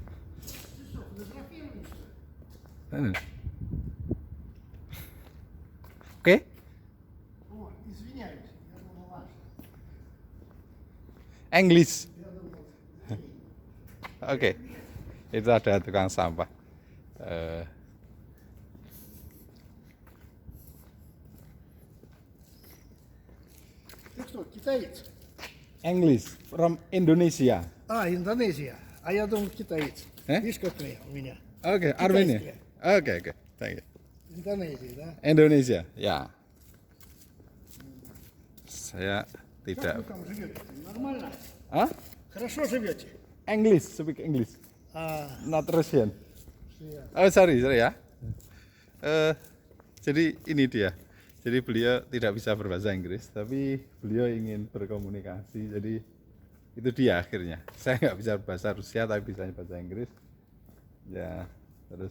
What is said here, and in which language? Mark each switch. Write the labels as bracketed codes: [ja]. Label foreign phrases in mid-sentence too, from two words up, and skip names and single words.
[id] Oke? [en] English. [id] Oke. Itu ada tukang sampah. [ru] Ты кто, китаец? [en] English from Indonesia. [ru] Индонезия. А я думал, китаец. Видишь, какая у меня? [id] Oke, Armenia. Oke, [en] thank you. [ru] Индонезия, да? [id] Indonesia, ya. Saya [ru] Как [id] tidak. [ru] вы там живете? Нормально? Hah? Хорошо живете? [en] English, speak English, not Russian. [id] Iya. Oh, sorry ya. Jadi ini dia. Jadi beliau tidak bisa berbahasa Inggris, tapi beliau ingin berkomunikasi. Jadi itu dia akhirnya. Saya nggak bisa bahasa Rusia, tapi bisa bahasa Inggris. Ya, terus.